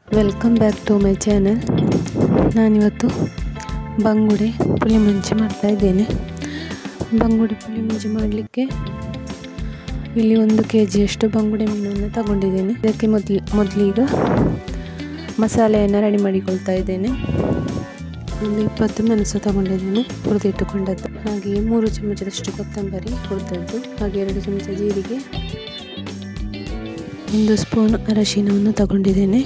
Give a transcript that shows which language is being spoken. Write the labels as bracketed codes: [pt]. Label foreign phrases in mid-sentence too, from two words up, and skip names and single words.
[en] welcome back to my channel. [kn] ನಾನಿವತ್ತು ಬಂಗುಡೆ ಪುಳಿ ಮುಂಚಿ ಮಾಡ್ತಾಯಿದ್ದೇನೆ. ಬಂಗುಡೆ ಪುಳಿ ಮುಂಚಿ ಮಾಡಲಿಕ್ಕೆ ಇಲ್ಲಿ 1 kg ಬಂಗುಡೆ ಮೀನನ್ನು ತಗೊಂಡಿದ್ದೇನೆ. ಇದಕ್ಕೆ ಮೊದಲೀಗ ಮಸಾಲೆಯನ್ನು ರೆಡಿ ಮಾಡಿಕೊಳ್ತಾ ಇದ್ದೇನೆ. ಒಂದು 20 ಮೆಣಸು ತಗೊಂಡಿದ್ದೇನೆ, ಹುರಿದಿಟ್ಟುಕೊಂಡದ್ದು. ಹಾಗೆಯೇ 3 ಚಮಚದಷ್ಟು ಕೊತ್ತಂಬರಿ ಹುರಿದದ್ದು, ಹಾಗೆ 2 ಚಮಚ ಜೀರಿಗೆ, 1 ಸ್ಪೂನ್ ಅರಶಿನವನ್ನು ತಗೊಂಡಿದ್ದೇನೆ.